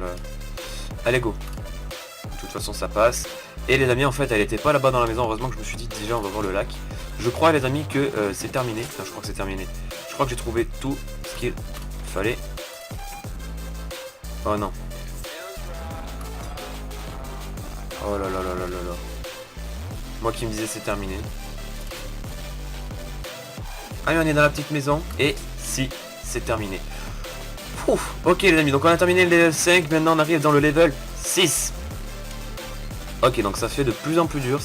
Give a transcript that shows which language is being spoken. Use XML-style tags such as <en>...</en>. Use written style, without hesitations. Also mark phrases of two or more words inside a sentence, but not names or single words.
<fr>Allez, go. De toute façon, ça passe. Et les amis, en fait, elle était pas là-bas dans la maison. Heureusement que je me suis dit, déjà, on va voir le lac. Je crois, les amis, que c'est terminé. Enfin, je crois que c'est terminé. Je crois que j'ai trouvé tout ce qu'il fallait. Oh non. Oh là là là là là là. Moi qui me disais c'est terminé. Allez, on est dans la petite maison. Et si, c'est terminé. Ouf, ok les amis, donc on a terminé le level 5. Maintenant on arrive dans le level 6. Ok, donc ça fait de plus en plus dur.</fr>